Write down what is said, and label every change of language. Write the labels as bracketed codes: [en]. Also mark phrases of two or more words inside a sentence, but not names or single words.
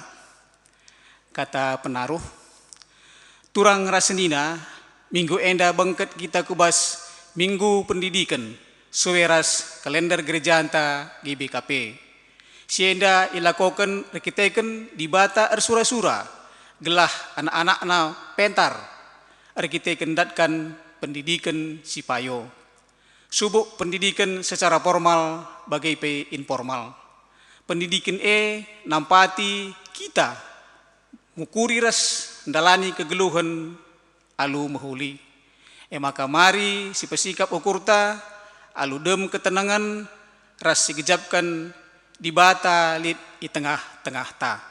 [btx] Kata penaruh, turang rasenina minggu enda bangket kita kubas minggu pendidikan suweras kalender gereja anta GBKP. Si enda ilakokan rekiteken di bata ersura-sura gelah anak-anak pentar rekiteken datkan pendidikan si payo. Subuk [id] pendidikan secara formal [btx] bagai pe informal. Pendidikan nampati kita mukuri ras ndalani kegeluhan alu mahuli. Maka mari si pesikap ukurta alu dem ketenangan ras sigejapkan di bata lit di tengah-tengah ta.